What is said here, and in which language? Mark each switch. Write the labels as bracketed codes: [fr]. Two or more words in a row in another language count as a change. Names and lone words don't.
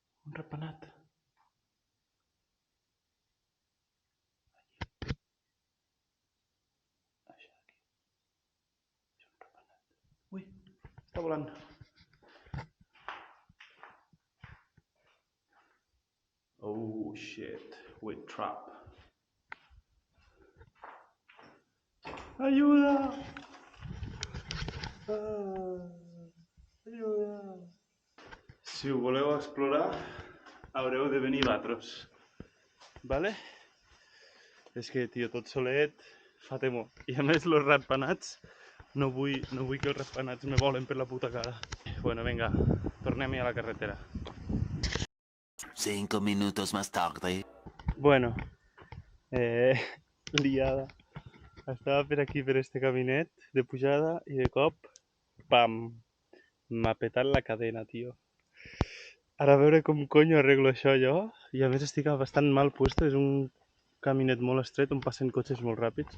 [ca] Un ratpenat. Això d'aquí. És un ratpenat. Ui, està volant. [en] Oh shit, with trap. [es] Ayuda! Ayuda! [ca] Si ho voleu explorar, haureu de venir vosaltres. Vale? És que, tio, tot solet fa temor. I a més, els ratpenats, no vull que els ratpenats me volen per la puta cara. [es] Bueno, venga, [ca] tornem-hi a la carretera. [es] 5 minutos más tarde. Bueno, liada. [ca] Estava per aquí, per este caminet de pujada, i de cop, pam, m'ha petat la cadena, tio. Ara a veure com conyo arreglo això jo, i a més estic bastant mal puesto, és un caminet molt estret on passen cotxes molt ràpids.